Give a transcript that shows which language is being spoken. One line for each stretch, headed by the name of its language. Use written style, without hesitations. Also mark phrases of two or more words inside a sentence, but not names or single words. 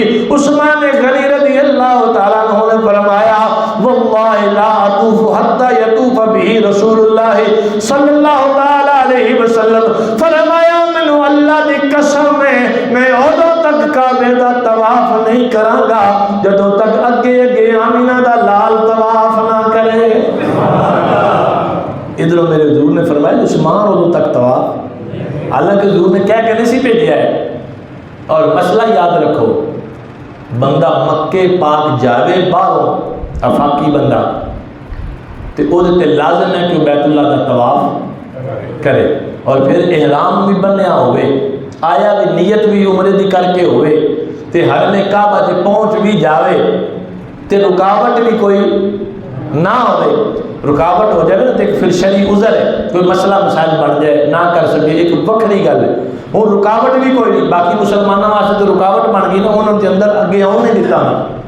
Punjabi: عثمان غنی
Arabic: رضی اللہ تعالیٰ عنہ
Punjabi: نے فرمایا
Arabic: واللہ لا اطوف حتی یطوف بھی رسول اللہ صلی اللہ علیہ وسلم،
Punjabi: فرمایا منو اللہ دی قسم میں ادو تک کعبے دا طواف نہیں کراں گا جدوں تک اگے اگے آمینہ دا لال طواف نہ کرے۔ ادھر میرے حضور نے فرمایا عثمان ادو تک طواف، حالانکہ حضور نے کیا کہنے سی بھیجا ہے۔ اور مسئلہ یاد رکھو، بندہ مکے پاک جاوے باہروں افاقی بندہ تے او دے تے لازم ہے کہ بیت اللہ دا طواف کرے، اور پھر احرام بھی بنیا ہوئے، آیا بھی نیت بھی عمرے دی کر کے ہوئے تے حرم کعبہ تے پہنچ بھی جاوے تے رکاوٹ بھی کوئی نہ ہوئے، رکاوٹ ہو جائے نا تو پھر شرعی عذر ہے، کوئی مسئلہ مسائل بن جائے نہ کر سکے، ایک وکھری گل ہے، وہ رکاوٹ بھی کوئی نہیں، باقی مسلمانوں واسطے تو رکاوٹ بن گئی نا، انہوں کے اندر اگے آؤں نہیں دیتا نا،